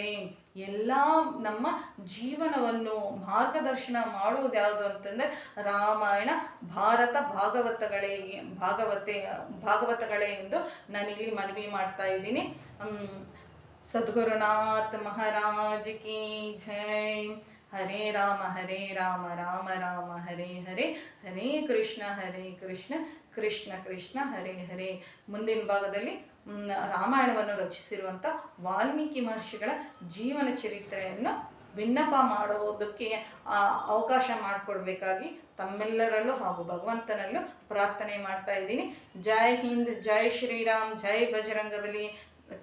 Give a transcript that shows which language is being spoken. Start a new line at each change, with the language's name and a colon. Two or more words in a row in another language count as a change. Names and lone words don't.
Kannada: ಎಲ್ಲ ನಮ್ಮ ಜೀವನವನ್ನು ಮಾರ್ಗದರ್ಶನ ಮಾಡುವುದು ಯಾವುದು ಅಂತಂದರೆ ರಾಮಾಯಣ, ಭಾರತ, ಭಾಗವತಗಳೇ ಎಂದು ನಾನಿಲ್ಲಿ ಮನವಿ ಮಾಡ್ತಾ ಇದ್ದೀನಿ.
Hindi: सद्गुरुनाथ महाराज की जय.
Sanskrit: ಹರೇ ರಾಮ ರಾಮ ರಾಮ ಹರೇ ಹರೇ, ಹರೇ ಕೃಷ್ಣ ಕೃಷ್ಣ ಕೃಷ್ಣ ಹರೇ ಹರೇ.
Kannada: ಮುಂದಿನ ಭಾಗದಲ್ಲಿ ರಾಮಾಯಣವನ್ನು ರಚಿಸಿರುವಂಥ ವಾಲ್ಮೀಕಿ ಮಹರ್ಷಿಗಳ ಜೀವನ ಚರಿತ್ರೆಯನ್ನು ವಿನ್ನಪ ಮಾಡೋದಕ್ಕೆ ಅವಕಾಶ ಮಾಡಿಕೊಡ್ಬೇಕಾಗಿ ತಮ್ಮೆಲ್ಲರಲ್ಲೂ ಹಾಗೂ ಭಗವಂತನಲ್ಲೂ ಪ್ರಾರ್ಥನೆ ಮಾಡ್ತಾ ಇದ್ದೀನಿ.
Hindi: जय हिंद, जय श्रीराम, जय बजरंगबली.